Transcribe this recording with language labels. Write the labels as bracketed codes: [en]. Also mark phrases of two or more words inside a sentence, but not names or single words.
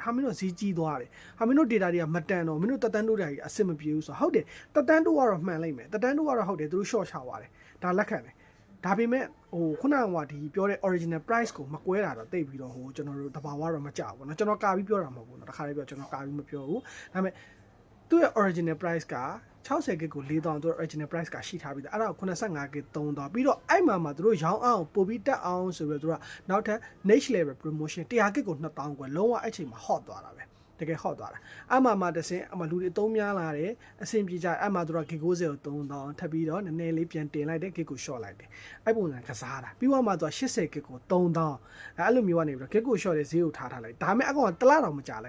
[my] ဟာမင်းတို့ဈေးကြီးသွားတယ်ဟာမင်းတို့ data တွေကမတန်တော့မင်းတို့တက်တန်းတို့တွေအဆင်မပြေဘူးဆိုတော့ဟုတ်တယ်တက်တန်းတို့ကတော့မှန်လိုက်မယ်တက်တန်းတို့ကတော့ဟုတ်တယ်သူတို့ short ချသွားတယ်ဒါလက်ခံတယ်ဒါပေမဲ့ဟိုခုနကဒီပြောတဲ့ [en] original price [my] ကိုမကွဲတာတော့တိတ်ပြီးတော့ဟိုကျွန်တော်တို့တဘာဝတော့မကြောက်ဘူးเนาะကျွန်တော်ကာပြီးပြောတာမဟုတ်ဘူးเนาะတခါလေး ပြောကျွန်တော်ကာပြီးမပြောဘူးဒါပေမဲ့သူ့ရဲ့ [en] original price [my] က60 gig ကို4000သူ [en] original price [my] ကရှိထားပြီးသားအဲ့ဒါကို85 gig 3000ပြီးတော့အဲ့မှာသူတို့ရောင်းအောင်ပို့ပြီးတက်အောင်ဆိုပြီးတော့သူကနောက်ထပ် [en] next level promotion [my] 100 gig ကို2000ကွယ်လုံးဝ အဲ့ချိန်မှာ hot သွားတာပဲတကယ် hot သွားတာအမှတစင်းအမှလူတွေအသုံးများလာတယ်အဆင်ပြေကြအမှသူတို့ gig 90ကို3000ထပ်ပြီးတော့နည်းနည်းလေးပြန်တင်လိုက်တယ် gig ကို short လိုက်တယ်အဲ့ပုံစံကစားတာပြီးတော့မှသူက80 gig ကို3000အဲ့လိုမျိုးကနေပြီးတော့ gig ကို short တဲ့ဈေးကိုထားလိုက်ဒါပေမဲ့အကောင်ကတစ်လတော့မကြာလိုက်